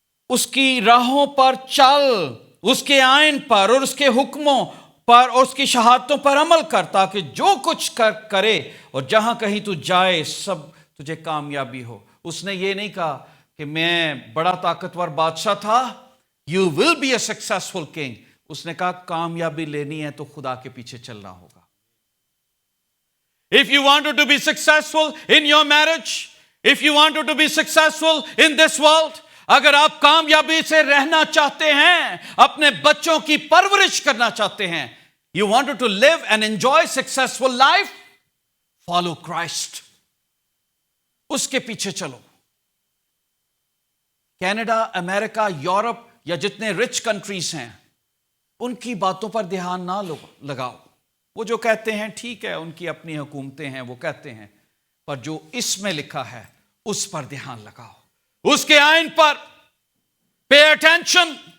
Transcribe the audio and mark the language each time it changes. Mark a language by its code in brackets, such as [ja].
[hi] उसकी राहों पर चल, उसके आइन पर और उसके हुक्मों पर और उसकी शहादतों पर अमल कर, ताकि जो कुछ करे और जहां कहीं तू जाए सब तुझे कामयाबी हो। उसने ये नहीं कहा कि मैं बड़ा ताकतवर बादशाह था, [en] You will be a successful king. [hi] उसने कहा कामयाबी लेनी है तो खुदा के पीछे चलना होगा। [en] If you wanted to be successful in your marriage, if you wanted to be successful in this world, [hi] अगर आप कामयाबी से रहना चाहते हैं, अपने बच्चों की परवरिश करना चाहते हैं, [en] you wanted to live and enjoy successful life, follow Christ, [hi] उसके पीछे चलो। कनाडा, अमेरिका, यूरोप या जितने रिच कंट्रीज हैं, उनकी बातों पर ध्यान ना लगाओ। वो जो कहते हैं ठीक है, उनकी अपनी हुकूमतें हैं, वो कहते हैं, पर जो इसमें लिखा है उस पर ध्यान लगाओ, उसके आइन पर पे अटेंशन।